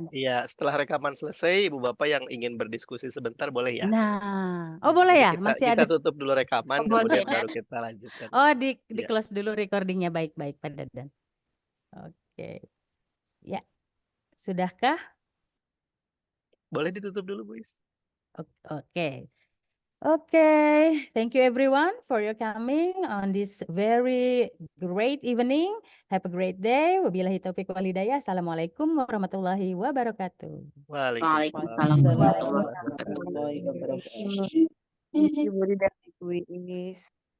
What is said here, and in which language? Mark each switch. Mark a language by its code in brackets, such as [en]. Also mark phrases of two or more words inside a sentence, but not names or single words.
[id] iya, setelah rekaman selesai, Ibu Bapak yang ingin berdiskusi sebentar boleh ya? Nah, oh boleh Jadi ya, kita masih kita ada. tutup dulu rekaman, Oh, boleh. kemudian baru kita lanjutkan. Oh, di Iya. close dulu recordingnya, baik-baik Pak Dadan. Oke, ya, sudahkah? Boleh ditutup dulu, Bu Is. Oke. [en] Okay, thank you everyone for your coming on this very great evening. Have a great day. [ar] وبالله التوفيق والهداية. السلام عليكم ورحمة الله وبركاته. وعليكم السلام ورحمة الله وبركاته. [en] Thank you, [id] Burida, Ibu Iis.